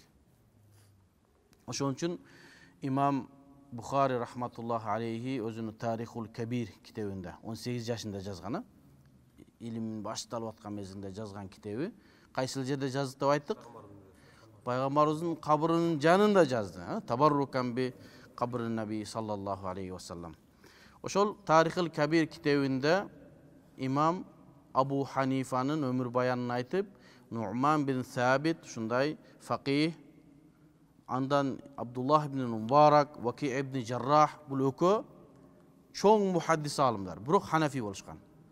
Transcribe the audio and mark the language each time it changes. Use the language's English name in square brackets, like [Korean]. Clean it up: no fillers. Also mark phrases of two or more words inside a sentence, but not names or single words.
[Kyrgyz] Ошон үчүн Имам Бухари [Arabic] رحمة الله عليه [Kyrgyz] өзүнүн Тарихул Кабир китебинде 18 жашында жазган, илимин башталып аткан мезгилде жазган китеби. Кайсыл жерде жазды деп айттык? Пайгамбарыбыздын кабрынын жанында жазды. [Arabic] تبركاً بقبر النبي صلى الله عليه وسلم. [Kyrgyz] Ошол Тарихул Кабир китебинде Имам Абу Ханифанын өмүр баянын айтып, Нуъман бин Сабит ушундай факih, андан Абдуллах ибн Мубарак, Ваки ибн Жаррах бул экөө чоң мухаддис алымдар, бирок ханафи болушкан.